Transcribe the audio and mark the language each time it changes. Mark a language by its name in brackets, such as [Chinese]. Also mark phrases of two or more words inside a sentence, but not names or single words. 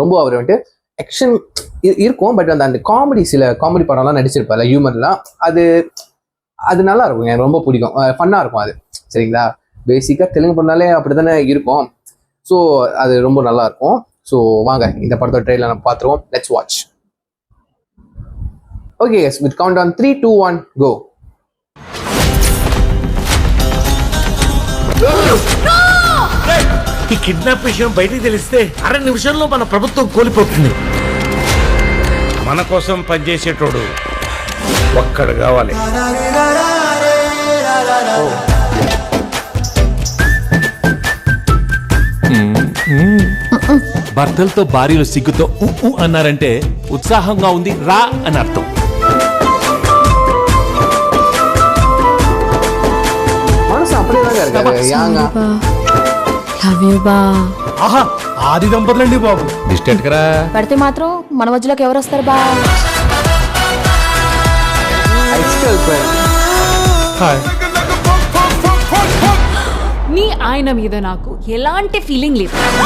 [Tamil] ரொம்ப அவர் வந்துட்டு ஆக்ஷன் இருக்கும், பட் அந்த சில காமெடி படம்லாம் நடிச்சிருப்பார்ல, ஹியூமர்லாம், அது நல்லா இருக்கும். எனக்கு ரொம்ப பிடிக்கும், ஃபன்னாக இருக்கும் அது. சரிங்களா, பேசிக்காக தெலுங்கு படம்னாலே அப்படி தானே இருக்கும். ஸோ அது ரொம்ப நல்லா இருக்கும். ஸோ வாங்க இந்த படத்தோட ட்ரெய்லர் நம்ம பார்த்துருவோம். [English] Let's watch. Okay, with count on 3, 2, 1 go. [Telugu] ఈ కిడ్నాప్ విషయం బయటికి తెలిస్తే అర నిమిషంలో మన ప్రభుత్వం కోల్పోతుంది. మన కోసం పనిచేసేటోడు ఒక్కడు కావాలి. భర్తలతో భార్యలు సిగ్గుతో అన్నారంటే ఉత్సాహంగా ఉంది రా అని అర్థం. [Tamil] మనసు அப்படியேதாங்க இருக்காரு. [Telugu] ఆహా, ఆది దంపతులండి బాబు. డిస్టెంట్ కరా పడితే మాత్రం మన మధ్యలోకి ఎవరు వస్తారు బా? నీ ఆయన మీద నాకు ఎలాంటి ఫీలింగ్ లేదు.